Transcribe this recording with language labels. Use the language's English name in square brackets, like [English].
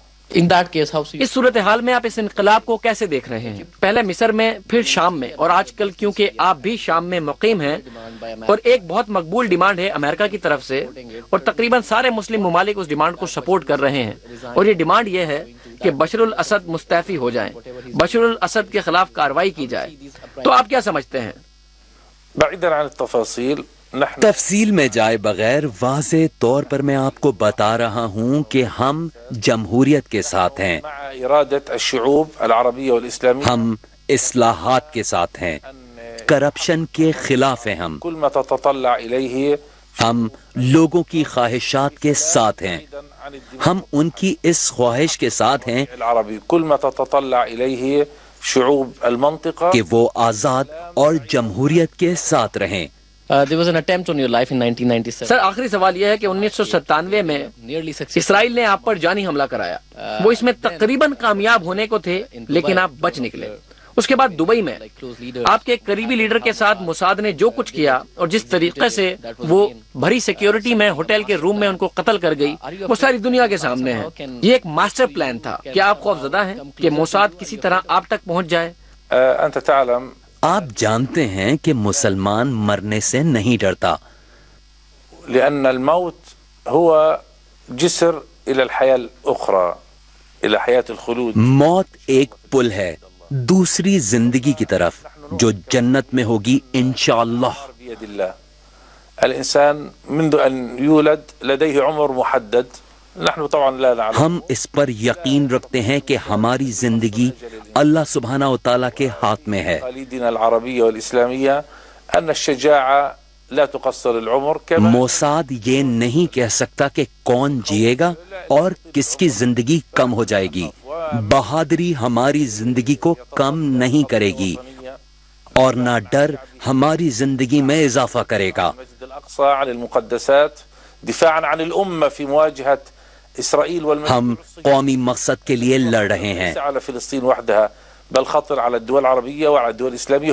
[Urdu] اس صورتحال میں آپ اس انقلاب کو کیسے دیکھ رہے ہیں؟ پہلے مصر میں، پھر شام میں، اور آج کل کیونکہ آپ بھی شام میں مقیم ہیں اور ایک بہت مقبول ڈیمانڈ ہے امریکہ کی طرف سے، اور تقریباً سارے مسلم ممالک اس ڈیمانڈ کو سپورٹ کر رہے ہیں، اور یہ ڈیمانڈ یہ ہے کہ بشر الاسد مستعفی ہو جائیں، بشر الاسد کے خلاف کارروائی کی جائے. تو آپ کیا سمجھتے ہیں؟ [Arabic] بعيدا عن التفاصيل [Urdu] تفصیل میں جائے بغیر واضح طور پر میں آپ کو بتا رہا ہوں کہ ہم جمہوریت کے ساتھ ہیں، [Arabic] مع إرادة الشعوب العربية والإسلامية. [Urdu] ہم اصلاحات کے ساتھ ہیں، کرپشن کے خلاف ہیں. [Arabic] كل ما تتطلع إليه [Urdu] ہم لوگوں کی خواہشات کے ساتھ ہیں، ہم ان کی اس خواہش کے ساتھ ہیں [Arabic] العربي كل ما تتطلع إليه شعوب المنطقة [Urdu] کہ وہ آزاد اور جمہوریت کے ساتھ رہیں. [English] There was an attempt on your life in 1997. [Urdu] سر آخری سوال یہ ہے کہ 1997 میں اسرائیل نے آپ پر جانی حملہ کرایا. وہ اس میں تقریباً کامیاب ہونے کو تھے لیکن آپ بچ نکلے، اس کے بعد دبئی میں آپ کے ایک قریبی لیڈر کے ساتھ موساد نے جو کچھ کیا اور جس طریقے سے وہ بھری سیکیورٹی میں ہوٹل کے روم میں ان کو قتل کر گئی وہ ساری دنیا کے سامنے ہے. یہ ایک ماسٹر پلان تھا. کیا آپ خوفزدہ ہیں کہ موساد کسی طرح آپ تک پہنچ جائے؟ [Arabic] أنت تعلم [Urdu] آپ جانتے ہیں کہ مسلمان مرنے سے نہیں ڈرتا. [Arabic] لأن الموت هو جسر إلى الحياة الأخرى إلى حياة الخلود. [Urdu] موت ایک پل ہے دوسری زندگی کی طرف جو جنت میں ہوگی انشاءاللہ. [Arabic] بيد الله. الإنسان منذ أن يولد لديه عمر محدد. نحن طبعا لا نعلم. [Urdu] ہم اس پر یقین رکھتے ہیں کہ ہماری زندگی اللہ سبحانہ و تعالیٰ کے ہاتھ میں ہے. [Arabic] تقاليدنا العربية والإسلامية أن الشجاعة لا تقصر العمر. كما [Urdu] موساد یہ نہیں کہہ سکتا کہ کون جیے گا اور کس کی زندگی کم ہو جائے گی. بہادری ہماری زندگی کو کم نہیں کرے گی اور نہ ڈر ہماری زندگی میں اضافہ کرے گا. [Arabic] المسجد الأقصى عن المقدسات دفاعا عن الأمة في مواجهة إسرائيل والمسجد [Urdu] ہم قومی مقصد کے لیے لڑ رہے ہیں. [Arabic] ليس على فلسطين وحدها بل خطر على الدول العربية وعلى الدول الإسلامية.